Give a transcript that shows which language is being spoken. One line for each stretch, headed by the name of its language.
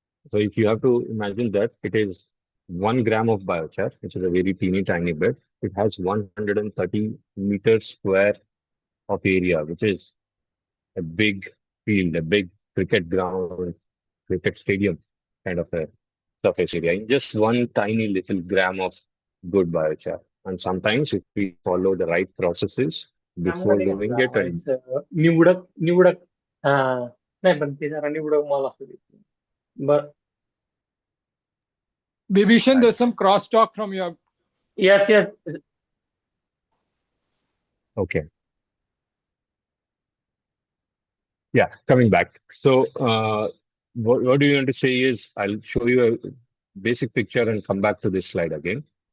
English: So if you have to imagine that it is 1 gram of biochar, which is a very teeny tiny bit, it has 130 meters square of area, which is a big field, a big cricket ground, cricket stadium kind of a surface area in just one tiny little gram of good biochar. And sometimes if we follow the right processes before doing it, and
Marathi: निवडक नाही पण ते जरा निवडक माल असतो but
English: Bibhishan, there's some crosstalk from your. yes. Okay. Yeah, coming back. So what do you want to say is I'll show you a basic picture and come back to this slide again.